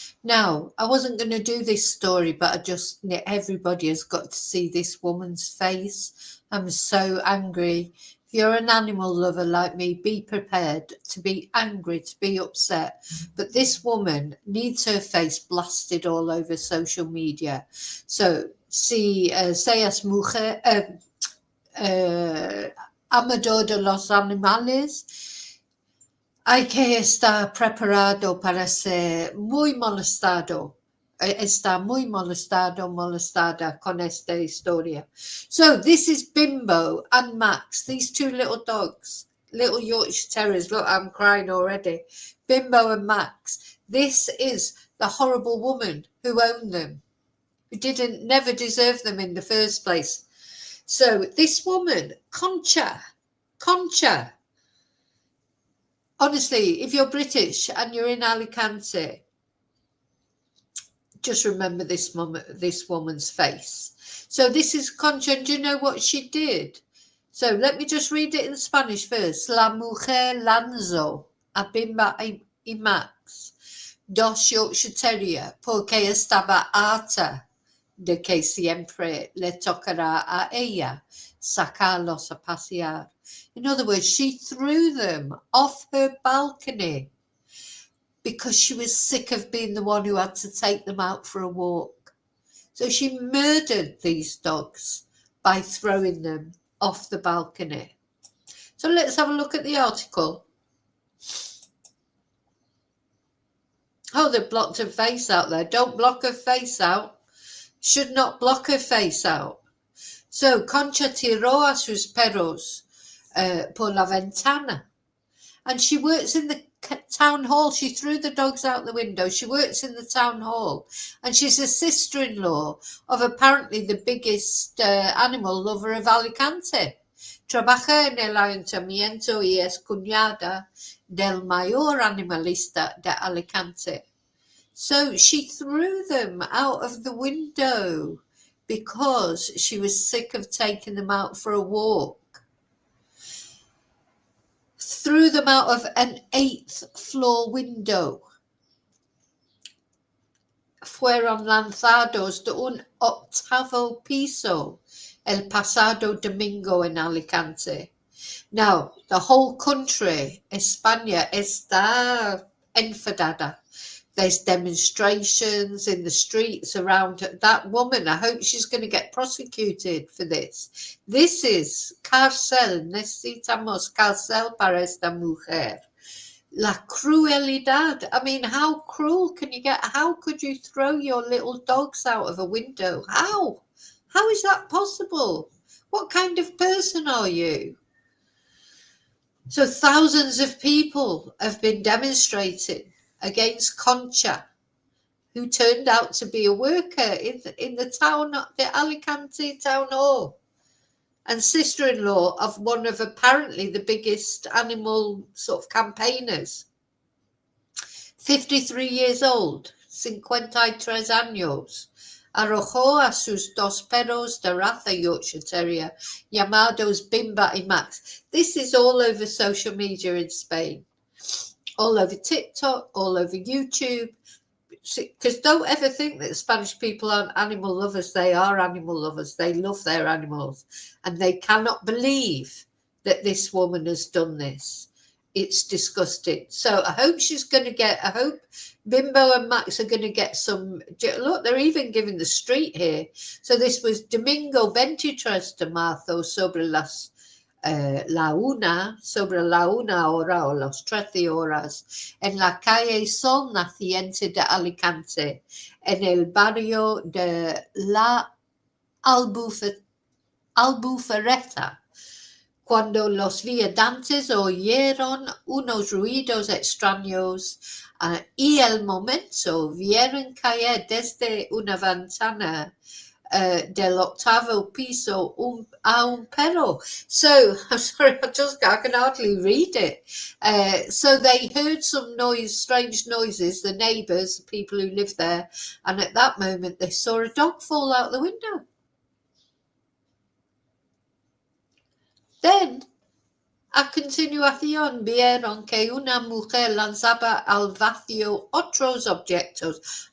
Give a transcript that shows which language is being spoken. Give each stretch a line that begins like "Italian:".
English: Now, I wasn't going to do this story, but everybody has got to see this woman's face. I'm so angry. If you're an animal lover like me, be prepared to be angry, to be upset. But this woman needs her face blasted all over social media.
Spanish: So, si seas mujer, uh, amador de los animales, hay que estar preparado para ser muy molestado. Está muy molestada con esta historia.
English: So this is Bimbo and Max, these two little dogs, little Yorkshire Terriers. Look, I'm crying already. Bimbo and Max. This is the horrible woman who owned them, who never deserved them in the first place. So this woman, Concha, honestly, if you're British and you're in Alicante, just remember this woman's face. So this is Concha, and do you know what she did? So let me just read it in Spanish first.
Spanish: La mujer lanzó a Bimba y Max dos Yorkshire Terrier porque estaba harta de que siempre le tocará a ella sacarlos a pasear.
English: In other words, she threw them off her balcony because she was sick of being the one who had to take them out for a walk. So she murdered these dogs by throwing them off the balcony. So let's have a look at the article. Oh, they've blocked her face out there. Don't block her face out. Should not block her face out.
Spanish: So Concha tiró a sus perros por la ventana.
English: And she works in the town hall. She threw the dogs out the window. She works in the town hall. And she's a sister-in-law of apparently the biggest animal lover of Alicante.
Spanish: Trabaja en el Ayuntamiento y es cuñada del mayor animalista de Alicante.
English: So she threw them out of the window because she was sick of taking them out for a walk. Threw them out of an 8th floor window.
Spanish: Fueron lanzados de un 8º piso el pasado domingo en Alicante.
English: Now, the whole country, España,
Spanish: está enfadada.
English: There's demonstrations in the streets around that woman. I hope she's going to get prosecuted for this. This is cárcel.
Spanish: Necesitamos cárcel para esta mujer. La crueldad.
English: I mean, how cruel can you get? How could you throw your little dogs out of a window? How? How is that possible? What kind of person are you? So thousands of people have been demonstrating against Concha, who turned out to be a worker in the town, the Alicante town hall, and sister-in-law of one of apparently the biggest animal sort of campaigners. 53 years old,
Spanish: 53 años, arrojó a sus dos perros de raza Yorkshire Terrier llamados Bimba y Max.
English: This is all over social media in Spain, all over TikTok, all over YouTube. Because don't ever think that Spanish people aren't animal lovers. They are animal lovers. They love their animals. And they cannot believe that this woman has done this. It's disgusting. So I hope I hope Bimbo and Max are going to get some. Look, they're even giving the street here. So this was
Spanish: Domingo 23 de marzo sobre la una hora o las 13 horas en la calle Sol Naciente de Alicante, en el barrio de la Albufereta, cuando los viandantes oyeron unos ruidos extraños y al momento vieron caer desde una ventana del 8º piso a un perro.
English: So, I'm sorry, I can hardly read it. So they heard some strange noises, the neighbours, the people who live there, and at that moment they saw a dog fall out the window. Then,
Spanish: A continuación vieron que una mujer lanzaba al vacío otros objetos.